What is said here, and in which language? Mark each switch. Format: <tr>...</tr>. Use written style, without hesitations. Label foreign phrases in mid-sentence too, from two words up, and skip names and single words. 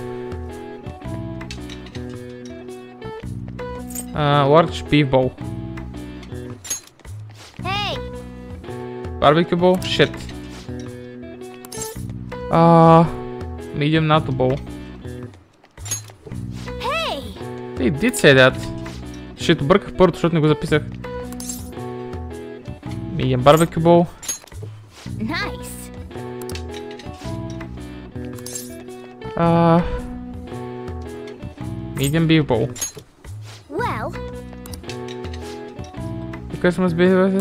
<en>Large beef bowl. Hey. Barbecue bowl? Shit. Medium natto bowl. Hey. They did say that. Shit,</en> <bg>бърках първото, защото не го записах.</bg> <en>Medium barbecue bowl. Nice. Medium beef bowl. Well. The customers be.</en>